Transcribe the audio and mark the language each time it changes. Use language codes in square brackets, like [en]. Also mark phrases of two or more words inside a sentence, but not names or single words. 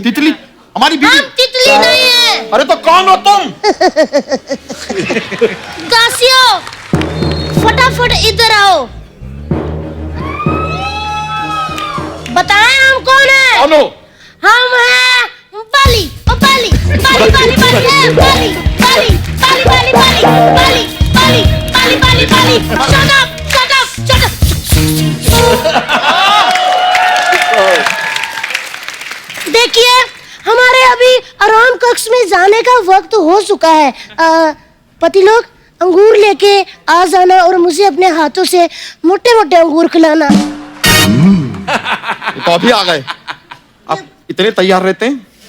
[hi] तितली हमारी बीवी। हम तितली नहीं है। अरे तो कौन हो तुम? दासियों, फटाफट इधर आओ। बताएं हम कौन है? कौन हो? हम हैं बाली, ओ बाली, बाली, बाली, बाली, ए, बाली, बाली, बाली, बाली, बाली, बाली, बाली, बाली, बाली, बाली। [en] Shut up, shut up, shut up. [hi] देखिए, हमारे अभी आराम कक्ष में जाने का वक्त हो चुका है। पति लोग अंगूर लेके आ जाना और मुझे अपने हाथों से मोटे मोटे अंगूर खिलाना। ये तो अभी आ गए। आप इतने तैयार रहते हैं?